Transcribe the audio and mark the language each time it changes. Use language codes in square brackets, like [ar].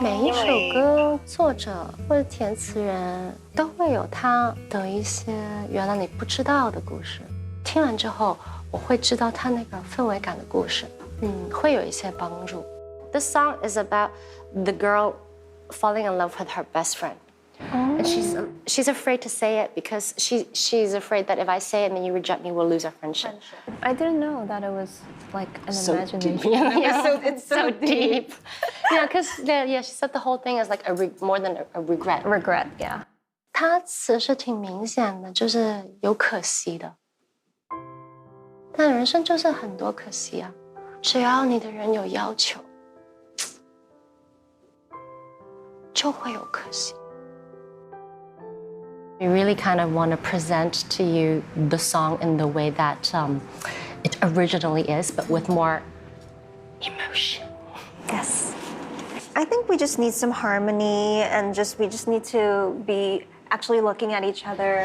[zh] 每一首歌作者或者填詞人都會有他的一些原來你不知道的故事。聽完之後，我會知道他那個氛圍感的故事，會有一些幫助。 [en] This song is about the girl falling in love with her best friend. And she's afraid to say it because she's afraid that if I say it and then you reject me, we'll lose our friendship. I didn't know that it was like an imagination. Deep. It's so deep. Yeah, because she said the whole thing is like more than a regret. Regret, yeah. [zh] 他词是挺明显的，就是有可惜的。但人生就是很多可惜啊，只要你的人有要求，就会有可惜。 [en] We really kind of want to present to you the song in the way that it originally is, but with more emotion. Yes. I think we just need some harmony and we just need to be actually looking at each other.